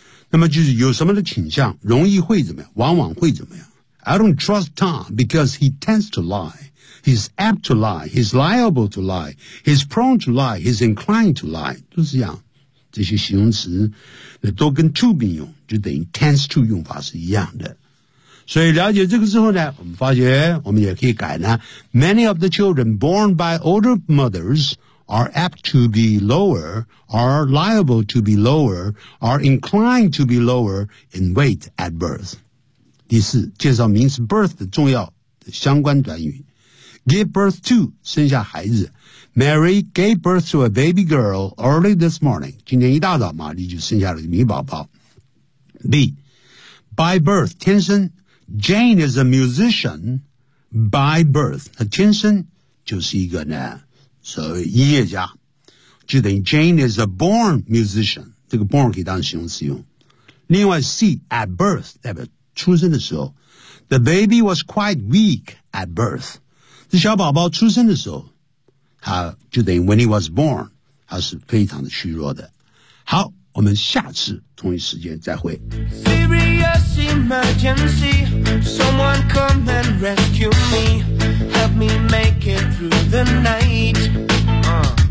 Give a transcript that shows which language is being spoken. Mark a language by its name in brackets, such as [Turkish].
[Chinese] 那么就是有什么的倾向，容易会怎么样，往往会怎么样。 [English] I don't trust Tom because he tends to lie. He's apt to lie. He's liable to lie. He's prone to lie. He's inclined to lie. [Chinese] 就是这样。这些形容词都跟 to 并用，就等于 tends to 用法是一样的。所以了解这个之后呢，我们发觉我们也可以改呢。 [English] Many of the children born by older mothers are apt to be lower, are liable to be lower, are inclined to be lower in weight at birth. [Chinese] 第四，介绍名词 birth 的重要的相关短语。 [English] Give birth to [Chinese] 生下孩子。 [English] Mary gave birth to a baby girl early this morning. [Chinese] 今天一大早玛丽就生下了个女宝宝。 [English] B. By birth, [Chinese] 天生。 [English] Jane is a musician by birth. [Chinese] 她天生就是一个呢所谓音乐家。就等于 [English] Jane is a born musician. [Chinese] 这个 born 可以当形容词用。另外 C. [English] At birth, [Chinese] 代表出生的时候。 [English] The baby was quite weak at birth. [Chinese] 这小宝宝出生的时候。他就等于 [English] when he was born, [Chinese] 他是非常的虚弱的。好，我们下次同一时间再会。 [English] Serious emergency, someone come and rescue me, help me make it through the night.